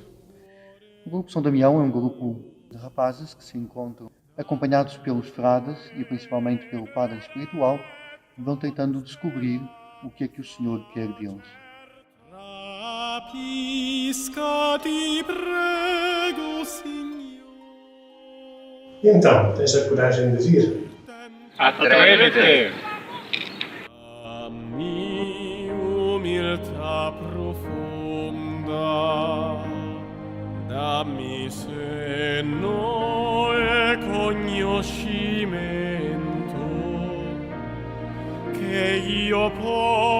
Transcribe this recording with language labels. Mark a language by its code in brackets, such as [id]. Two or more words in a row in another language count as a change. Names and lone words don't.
[pt] O Grupo São Damião é um grupo de rapazes que se encontram acompanhados pelos frades e principalmente pelo padre espiritual, vão tentando descobrir o que é que o Senhor quer deles. Então, tens a coragem de vir? Atrévete! [it] A mi umiltà profonda, dammi senno e conoscimento, che io possa